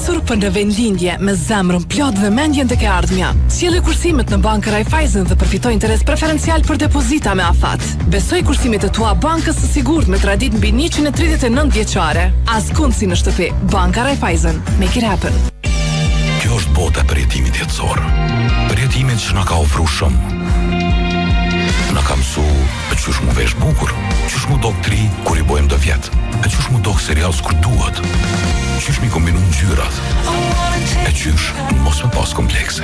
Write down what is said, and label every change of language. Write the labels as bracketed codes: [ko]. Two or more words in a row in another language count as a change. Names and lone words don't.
[sq] për në vendlindje me zemrën plot dhe mendjen tek e ardhmja. Sjellë kursimet në Bankën Raiffeisen dhe përfitoj interes preferencial për depozita me afat. Besoj kursimet e tua bankës së sigurt me tradit mbi 139 vjeçare. Askund si në shtëpi. Banka Raiffeisen. [en] Make it happen. [sq] Kjo është bota e përjetimit jetësor. Përjetimit që na ka ofru shumë. Na ka mësu e qysh mu vesh bukur, qysh mu dok tri kur i bojmë do vjetë, e qysh mu dok serial s'kur duhet, qysh mi kombinu ngjyrat, e qysh mos me pas komplekse.